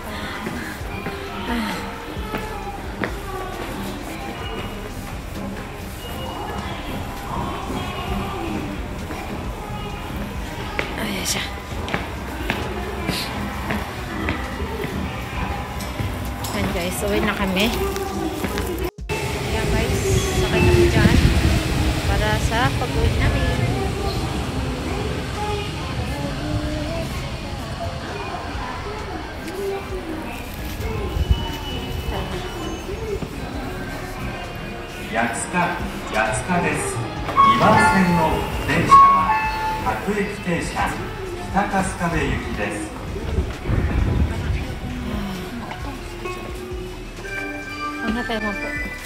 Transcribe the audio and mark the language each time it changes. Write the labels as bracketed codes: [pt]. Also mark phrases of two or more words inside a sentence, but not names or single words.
[tl] Ayan siya. Ayan guys, uwi na kami. Ayan guys, sakay kami dyan para sa pag-uwi namin. [ja] Yatsukaです。2番線の電車は各駅停車北春日部行きです。 [tl] Ano tayo mo po?